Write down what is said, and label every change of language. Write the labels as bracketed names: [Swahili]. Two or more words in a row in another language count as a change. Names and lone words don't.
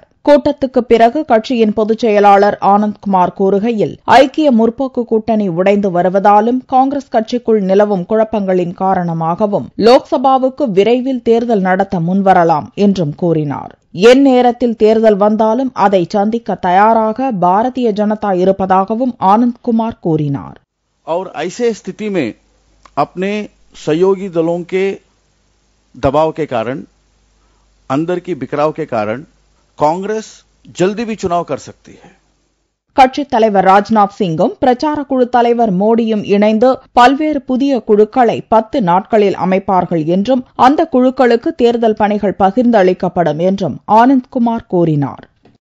[Tamil] கூட்டத்துக்கு பிறகு கட்சியின் பொதுச் செயலாளர் ஆனந்த்குமார் கூறுகையில், ஐக்கிய முற்போக்கு கூட்டணி உடைந்து வருவதாலும் காங்கிரஸ் கட்சிக்குள் நிலவும் குழப்பங்களின் காரணமாகவும் லோக்சபாவுக்கு விரைவில் தேர்தல் நடத்த முன்வரலாம் என்றும் கூறினார். என் நேரத்தில் தேர்தல் வந்தாலும் அதை சந்திக்க தயாராக பாரதிய ஜனதா இருப்பதாகவும் ஆனந்த்குமார் கூறினார். [Hindi] और ऐसे स्थिति में अपने सहयोगी दलों के दबाव के कारण, अंदर की बिखराव के कारण कांग्रेस जल्दी भी चुनाव कर सकती है. [Tamil] கட்சித் தலைவர் ராஜ்நாத் சிங்கும் பிரச்சார குழு தலைவர் மோடியும் இணைந்து பல்வேறு புதிய குழுக்களை 10 நாட்களில் அமைப்பார்கள் என்றும் அந்த குழுக்களுக்கு தேர்தல் பணிகள் பகிர்ந்தளிக்கப்படும் என்றும் ஆனந்த்குமார் கூறினார்.